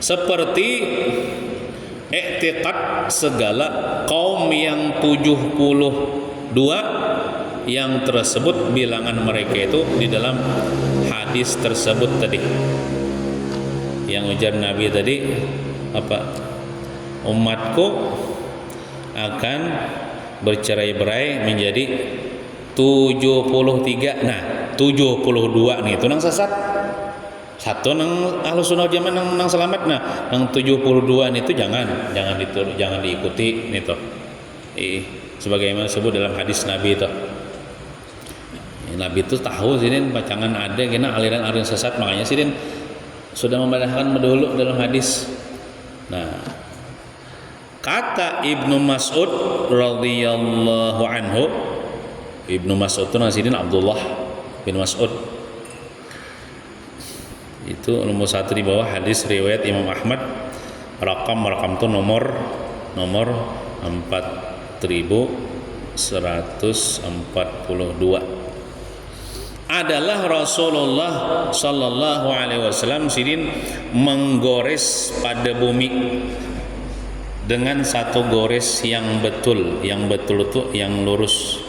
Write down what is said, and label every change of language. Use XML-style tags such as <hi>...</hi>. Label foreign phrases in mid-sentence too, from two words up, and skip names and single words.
<id>seperti i'tiqad segala kaum yang 72 yang tersebut bilangan mereka itu di dalam hadis tersebut tadi, yang ujar Nabi tadi apa, umatku akan bercerai-berai menjadi 73.</id> <bjn>Nah 72 nih itu nang sesat, satu nang ahlu sunnah jamaah nang selamat. Nah nang 72 itu jangan diikuti nih toh.</bjn> <id>Sebagaimana disebut dalam hadis Nabi itu.</id> <bjn>Nabi itu tahu sidin pacangan ada kena aliran-aliran sesat, makanya sidin sudah membedakan dulu dalam hadis. Nah, kata Ibnu Mas'ud</bjn> <ar>radhiyallahu anhu,</ar> <bjn>Ibnu Mas'ud itu nasidin Abdullah bin Mas'ud,</bjn> <id>itu nomor 1 di bawah hadis riwayat Imam Ahmad, rakam itu nomor 4142, adalah Rasulullah</id> <ar>sallallahu alaihi wasallam</ar> <id>sidin menggores pada bumi dengan satu gores yang betul itu yang lurus.</id>